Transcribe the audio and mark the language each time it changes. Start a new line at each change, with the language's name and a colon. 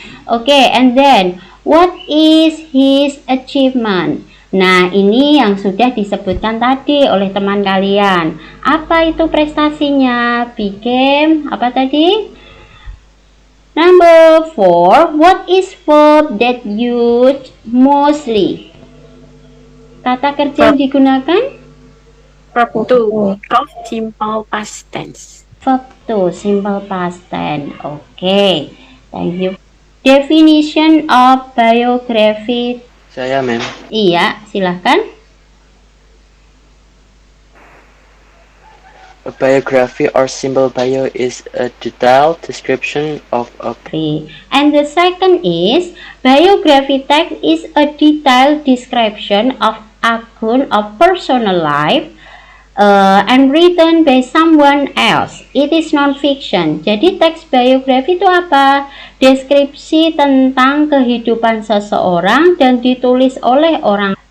English: Okay, and then what is his achievement?
Indonesian: Nah, ini yang sudah disebutkan tadi oleh teman kalian. Apa itu prestasinya? Became apa tadi?
English: Number 4, what is verb that used mostly?
Indonesian: Kata kerja yang digunakan?
English: Verb 2, simple past tense. Verb 2, simple past tense. Okay, thank you. Definition of biography.
Indonesian: Saya, Mem. Iya, silahkan.
English: A biography or simple bio is a detailed description of a And the second is, biography text is a detailed description of account of personal life and written by someone else. It is non-fiction.
Indonesian: Jadi teks biografi itu apa? Deskripsi tentang kehidupan seseorang dan ditulis oleh orang.